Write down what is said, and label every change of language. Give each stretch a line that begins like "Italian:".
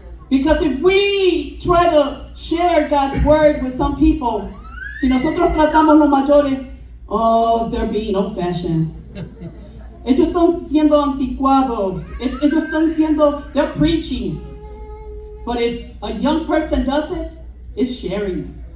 English: Because if we try to share God's word with some people,
Spanish: si nosotros tratamos los mayores,
English: oh, they're being old-fashioned.
Spanish: Ellos están siendo anticuados. Ellos están siendo,
English: they're preaching. But if a young person does it, it's sharing.